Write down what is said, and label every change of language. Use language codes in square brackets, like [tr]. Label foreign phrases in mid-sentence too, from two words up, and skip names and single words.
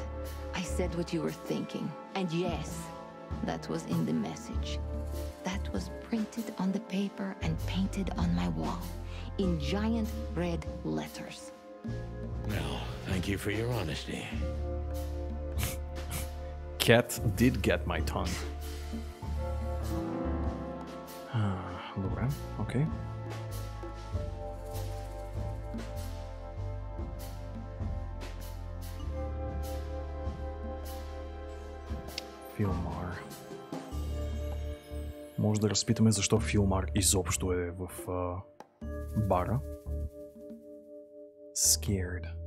[en] I said what you were thinking. And yes, that was in the message. That was printed on the paper and painted on my wall in giant red letters. Well, thank you for your honesty. Cat did get my tongue. [bg] Добре, окей. Филмар. Може да разпитаме защо Филмар изобщо е в бара. [en] Scared.